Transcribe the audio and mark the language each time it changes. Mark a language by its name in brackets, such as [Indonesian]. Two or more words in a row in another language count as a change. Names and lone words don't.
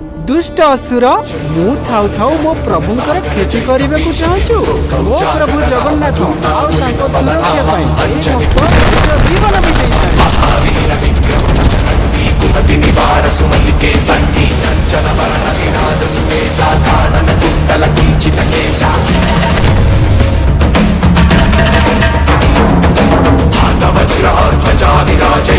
[Odia] ଦୁଷ୍ଟ ଅସୁର ମୁଁ ଥାଉ ଥାଉ ମୋ ପ୍ରଭୁଙ୍କର କ୍ଷତି କରିବେ କୁ ଚାହୁଁଛୁ। ଓ ପ୍ରଭୁ ଜଗନ୍ନାଥ ଆଉ ତାକୁ ସୁରକ୍ଷା ପାଇ ଜୀବନ ବିତେଇ [Awadhi] महावीर विक्रम चरंती कुमति निवार सुमति के संगी अंजन वरण विराज सुकेशा कानन कुंडल कुंचित केशा हाथ वज्र ध्वजा विराजै